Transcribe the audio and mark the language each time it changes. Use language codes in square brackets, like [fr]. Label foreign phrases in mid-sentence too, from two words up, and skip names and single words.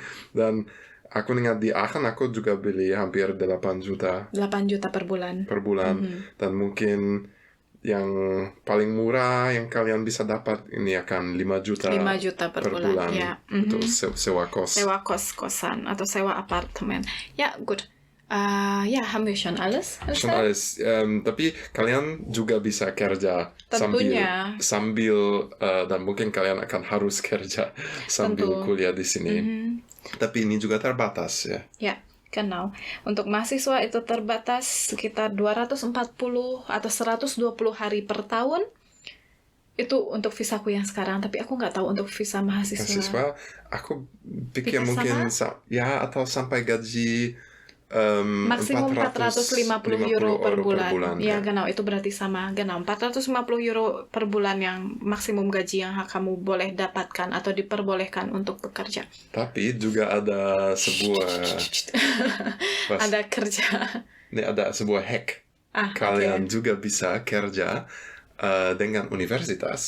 [id] Dan aku ingat di Aachen aku juga beli hampir 8 juta. 8 juta per bulan. Dan mungkin yang paling murah yang kalian bisa dapat ini akan 5 juta per bulan. Ya. Untuk sewa kos. Sewa kos-kosan atau sewa apartemen. Ya, [de] gut. Haben wir schon alles? Schon alles. [id] Tapi kalian juga bisa kerja sambil dan mungkin kalian akan harus kerja sambil kuliah di sini. Tapi ini juga terbatas ya. [de] Ya. Genau. [id] Untuk mahasiswa itu terbatas sekitar 240 atau 120 hari per tahun. Itu untuk visaku yang sekarang, tapi aku nggak tahu untuk visa mahasiswa. Aku pikir mungkin atau sampai gaji maksimum 450 euro per bulan. Ya, genau, itu berarti sama. Genau, 450 euro per bulan yang maksimum gaji yang kamu boleh dapatkan atau diperbolehkan untuk bekerja. Tapi juga ada sebuah ada kerja. Ini ada sebuah hack. Kalian juga bisa kerja dengan universitas.